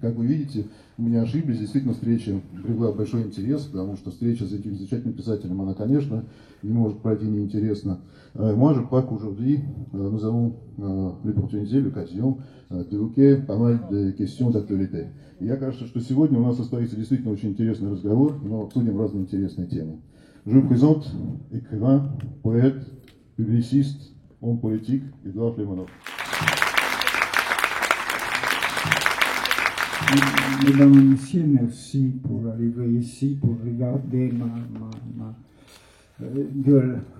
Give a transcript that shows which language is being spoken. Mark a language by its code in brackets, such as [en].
[ru] Как вы видите, мы не ошиблись. Действительно, встреча привела большой интерес, потому что встреча с этим замечательным писателем, она, конечно, не может пройти неинтересно. [fr] Moi, je crois qu'aujourd'hui, nous avons l'occasion d'évoquer pas mal de questions d'actualité. [ru] И я кажется, что сегодня у нас состоится действительно очень интересный разговор, но обсудим разные интересные темы. [fr] Je vous présente écrivain, poète, publiciste, homme politique, Édouard Limonov. Mesdames et messieurs, merci pour arriver ici, pour regarder ma gueule.